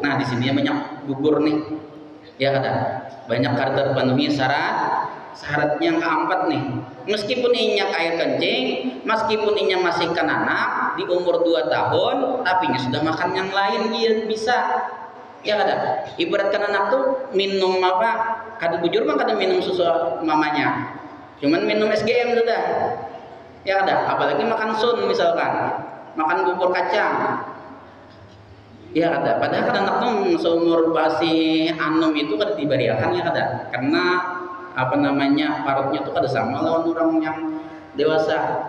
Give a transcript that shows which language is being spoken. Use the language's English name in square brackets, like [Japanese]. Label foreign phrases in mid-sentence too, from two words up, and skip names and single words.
[Banjar] Nah, di sini banyak gugur nih. Ya kata, banyak terpenuhi syarat yang keempat nih. Meskipun inya air kencing, meskipun inya masih anak di umur 2 tahun, tapi nya sudah makan yang lain dia bisa. Ya kada, ibaratkan anak tuh minum apa? Kada bujur mah kada minum susu mamanya, cuman minum SGM sudah. Ya kada, apalagi makan sun misalkan, makan bubur kacang. Ya kada, padahal kan anak tuh seumur basi anum itu kada dibariakan ya kada, karena apa namanya parutnya tuh kada sama lawan orang yang dewasa.